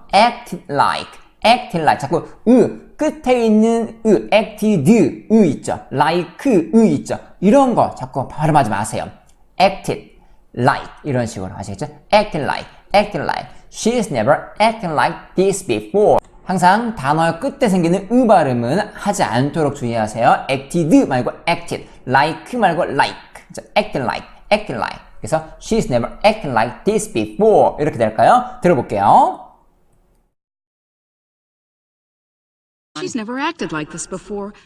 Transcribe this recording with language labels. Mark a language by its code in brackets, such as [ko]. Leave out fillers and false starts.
[en] acted like [ko] 자꾸 끝에 있는 acted 있죠. like 있죠. 이런 거 자꾸 발음하지 마세요. [en] acted like [ko] 이런 식으로 아시겠죠? [en] acted like she's never acted like this before. [ko] 항상 단어 끝에 생기는 발음은 하지 않도록 주의하세요. [en] acted [ko] 말고 [en] acted, like 말고 like. acted like. [ko] 그래서 [en] she's never acted like this before. [ko] 이렇게 될까요? 들어볼게요. [en] She's never acted like this before.